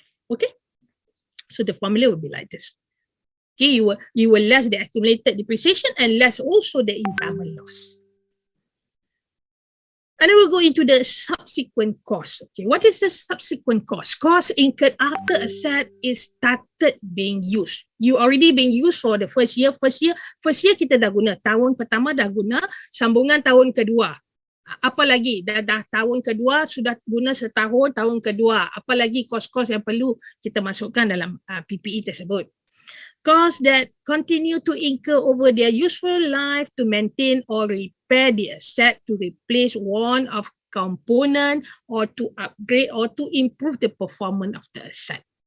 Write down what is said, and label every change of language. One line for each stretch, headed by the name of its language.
English: Okay, so the formula will be like this. Okay, you will less the accumulated depreciation and less also the impairment loss. And then we'll go into the subsequent cost. Okay, what is the subsequent cost? Cost incurred after asset is started being used. You already being used for the first year.
Malay: First year kita dah guna. Tahun pertama dah guna, sambungan tahun kedua. Apa lagi? Dah tahun kedua sudah guna setahun, tahun kedua. Apa lagi kos-kos yang perlu kita masukkan dalam PPE tersebut?
English: Costs that continue to incur over their useful life to maintain or repair the asset, to replace one of component, or to upgrade or to improve the performance of the asset.